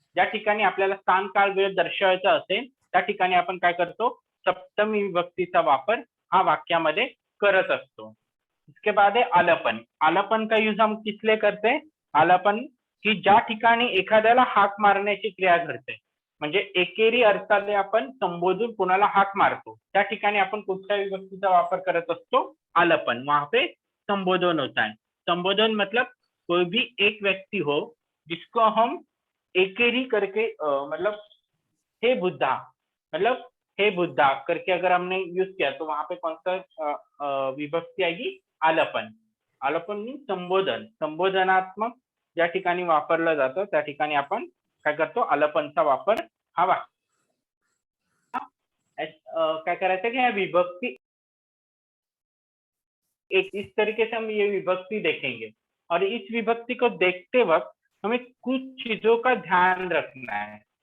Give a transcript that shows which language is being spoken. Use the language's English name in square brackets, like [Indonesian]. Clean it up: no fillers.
[Marathi] ज्या ठिकाणी आपल्याला स्थान काळ वेळ दर्शवायचा असेल त्या ठिकाणी आपण काय करतो? सप्तमी विभक्तीचा वापर हा वाक्यामध्ये करत असतो. [Hindi] इसके बाद है आलापन. आलापन का यूज हम किस लिए करते हैं? [Marathi] आलापन की ज्या ठिकाणी एखाद्याला हाक मारण्याची क्रिया घडते, म्हणजे एकेरी अर्थाने आपण संबोधून कोणाला हाक मारतो, त्या ठिकाणी आपण कुठल्या विभक्तीचा वापर करत असतो? [Hindi] आलापन. वहां पे संबोधन होता है. संबोधन मतलब कोई भी एक व्यक्ति हो जिसको हम एकेरी करके मतलब हे बुद्धा, मतलब हे बुद्धा करके अगर हमने यूज किया तो वहां पे कौन सा विभक्ती आएगी? आलापन. आलापन मीन्स संबोधन. [Marathi] संबोधनात्मक ज्या ठिकाणी वापरलं जातं त्या ठिकाणी आपण काय करतो? आलापनचा वापर हा काय करायचं की [Hindi] विभक्ति एक इस तरीके से हम ये विभक्ति देखेंगे और इस विभक्ति को देखते वक्त हमें कुछ चीजों का ध्यान रखना है.